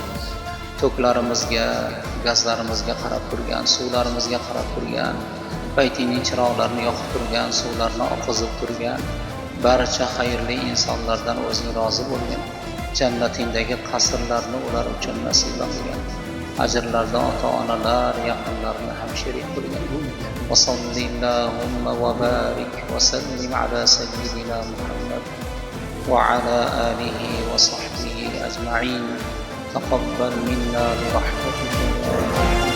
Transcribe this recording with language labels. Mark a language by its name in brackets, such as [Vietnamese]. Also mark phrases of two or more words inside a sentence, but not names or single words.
[Uzbek] To'klarimizga, gazlarimizga qarab turgan, suvlarimizga qarab turgan, baytingning chiroqlarini yoqib turgan, suvlarni oqizib turgan barcha xayrli insonlardan o'zing rozi bo'lgin. Jannatingdagi qasrlarni ular uchun nasib qilgin. Ajrlarda ota-onalar, yaqinlarni ham sherik qilgin. [Arabic] وصلى الله وبارك وسلم على سيدنا محمد وعلى آله وصحبه أجمعين. تقبل منا برحمتك.